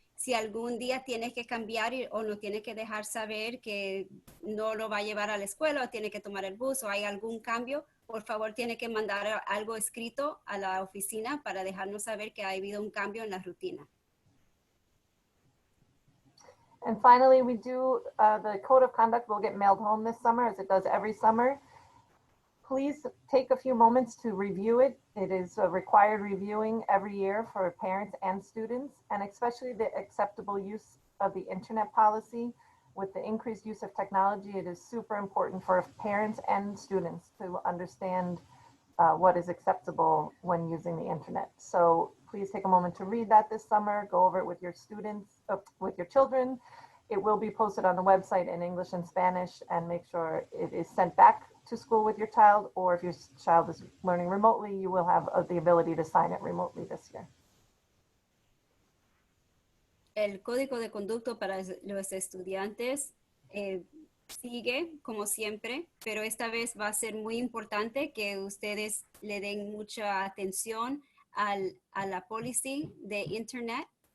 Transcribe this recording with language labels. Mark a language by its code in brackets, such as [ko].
[es] Si algún día tiene que cambiar o no tiene que dejar saber que no lo va a llevar a la escuela o tiene que tomar el bus o hay algún cambio, por favor tiene que mandar algo escrito a la oficina para dejarnos saber que ha habido un cambio en la rutina. [en] And finally, we do, the code of conduct will get mailed home this summer, as it does every summer. Please take a few moments to review it. It is a required reviewing every year for parents and students, and especially the acceptable use of the internet policy. With the increased use of technology, it is super important for parents and students to understand what is acceptable when using the internet. So please take a moment to read that this summer, go over it with your students, with your children. It will be posted on the website in English and Spanish, and make sure it is sent back to school with your child, or if your child is learning remotely, you will have the ability to sign it remotely this year. [es] El código de conducta para los estudiantes sigue como siempre, pero esta vez va a ser muy importante que ustedes le den mucha atención a la policy de internet